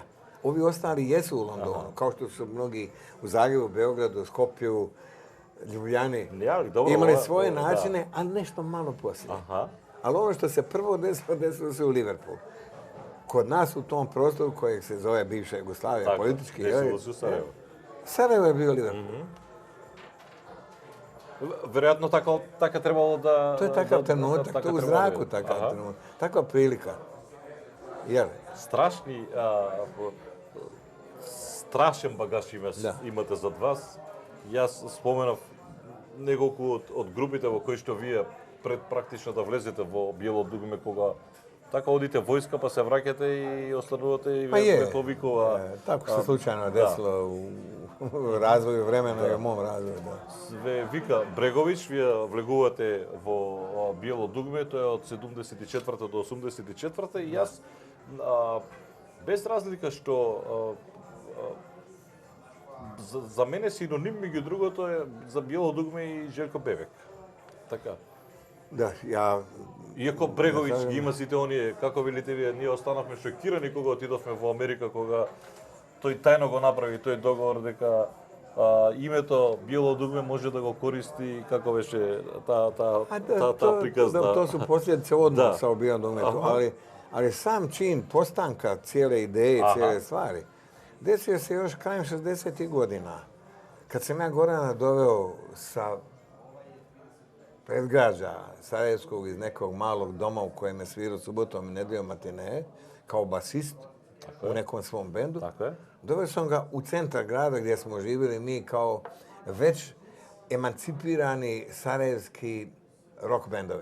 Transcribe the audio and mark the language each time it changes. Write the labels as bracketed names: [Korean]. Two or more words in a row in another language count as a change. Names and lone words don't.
[Croatian] Ovi ostali jesu u Londonu, kao što su mnogi u Zagrebu, Beogradu, Skopju, Ljubljani. Imali svoje načine, ali nešto malo poslije. Ali ono što se prvo desilo se u Liverpoolu. Kod nas u tom prostoru kojeg se zove bivša Jugoslavija, politički... Desilo se u Sarajevu. Sarajevo je bio Liverpool. [Macedonian] Веројатно така требало да... [Croatian] To je takav trenutak, to je u zraku takav trenutak, takva prilika. Jer? [Macedonian] Страшен багаж имате зад вас. Јас споменав неколку од групите во кои што вие пред практично да влезете во Биело дугме, кога така одите војска, па се враќате и останувате и вие повикува... [Croatian] Tako se slučajno desilo u razvoju vremena i u mom razvoju. [Macedonian] Ве вика Брегович, вие влегувате во Биело дугме, тоа е од 74 до 84 и јас без разлика што за мене синоним меѓу другото е за Биело дугме и Желко Бебек. Така. Да, ја... Иако Брегович ги има сите оние, како велите вие, ние останавме шокирани кога отидовме во Америка, кога тој тајно го направи тој договор дека името Биело дугме може да го користи, како беше таа приказна? [Croatian] To su posljedice odnosa u Bijelom dugmetu, ali sam čin postanka cijele ideje, cijele stvari, desio se još krajem 60. godina. Kad sam ja Gorana doveo sa predgrađa Sarajevskog iz nekog malog doma u kojem je svirao subotom i nedeljom matine, kao basist u nekom svom bendu, doveo sam ga u centar grada gdje smo živjeli mi kao već emancipirani sarajevski rock bendovi.